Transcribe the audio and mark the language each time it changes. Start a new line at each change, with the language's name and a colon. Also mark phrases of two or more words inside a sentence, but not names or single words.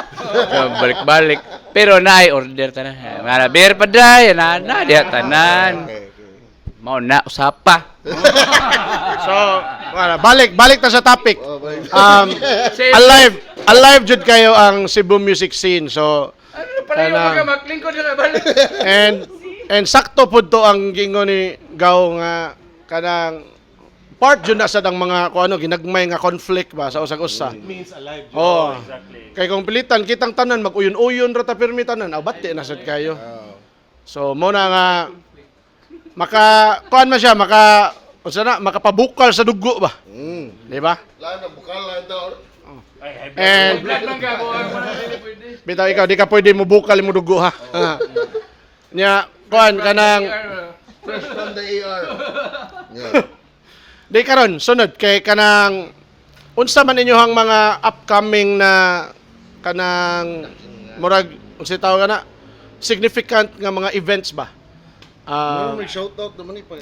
Cebuano: Balik-balik. Pero naay order tanan. Mga beer pa day, na diha tanan. Mao na usapa. So, balik ta sa topic. Alive jud kayo ang Cebu
English: music scene. So, and
Cebuano: sakto pud to ang gingon ni Gaw nga kanang part jud na sad ang mga ginagmay nga conflict ba sa usag-usa.
English: Means alive.
Cebuano: Kay kung pilitan kitang tanan mag-uyon-uyon ra ta pirmi tanan, bati na sad kayo. So mo na nga makapabukal sa dugo ba? Di ba? Lalo na bukal lang daw. And bitaw ikaw di ka pwede mo bukal mo dugo ha. Nya kanang
English: Fresh from the AR.
Cebuano: di karon sunod kay kanang unsa man inyohang mga upcoming na kanang murag unsa tawag kana significant nga mga events ba? May shoutout naman pa.